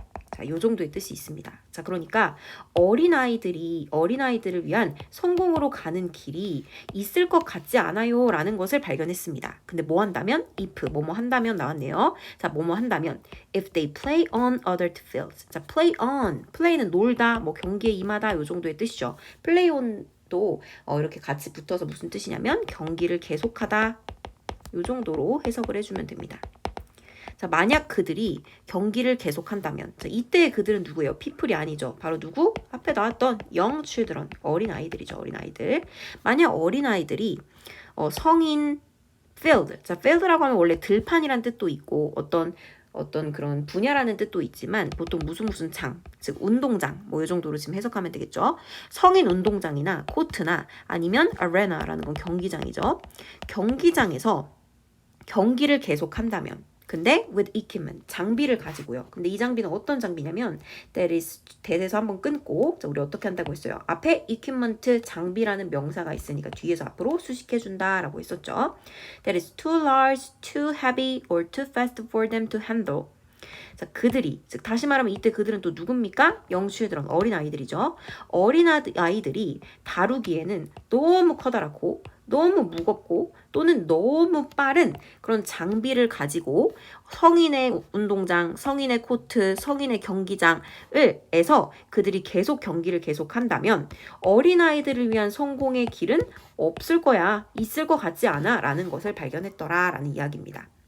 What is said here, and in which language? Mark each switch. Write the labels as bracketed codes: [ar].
[ko] 자, 요 정도의 뜻이 있습니다. 자, 그러니까 어린아이들을 위한 성공으로 가는 길이 있을 것 같지 않아요 라는 것을 발견했습니다. 근데 뭐 한다면? if, 뭐뭐 한다면 나왔네요. 자, 뭐뭐 한다면 [en] if they play on other fields. [ko] 자, play는 놀다, 뭐 경기에 임하다 요 정도의 뜻이죠. play on도 이렇게 같이 붙어서 무슨 뜻이냐면 경기를 계속하다 요 정도로 해석을 해주면 됩니다. 자, 만약 그들이 경기를 계속한다면, 자, 이때 그들은 누구예요? people이 아니죠. 바로 누구? 앞에 나왔던 [en] young children, [ko] 어린아이들이죠. 어린아이들. 만약 어린아이들이 성인 [en] field. [ko] 자, field라고 하면 원래 들판이란 뜻도 있고 어떤 그런 분야라는 뜻도 있지만 보통 무슨 장, 즉 운동장 뭐 이 정도로 지금 해석하면 되겠죠. 성인 운동장이나 코트나 아니면 arena라는 건 경기장이죠. 경기장에서 경기를 계속한다면 근데 [en] with equipment [ko] 장비를 가지고요. 근데 이 장비는 어떤 장비냐면 [en] that is [ko] that에서 한번 끊고 자, 우리 어떻게 한다고 했어요? 앞에 equipment 장비라는 명사가 있으니까 뒤에서 앞으로 수식해 준다라고 했었죠. [en] That is too large, too heavy, or too fast for them to handle. [ko] 자, 그들이, 즉 다시 말하면 이때 그들은 또 누굽니까? 영치들은 어린아이들이죠. 어린아이들이 다루기에는 너무 커다랗고 너무 무겁고 또는 너무 빠른 그런 장비를 가지고 성인의 운동장, 성인의 코트, 성인의 경기장에서 그들이 계속 경기를 계속한다면 어린아이들을 위한 성공의 길은 없을 거야, 있을 것 같지 않아 라는 것을 발견했더라 라는 이야기입니다.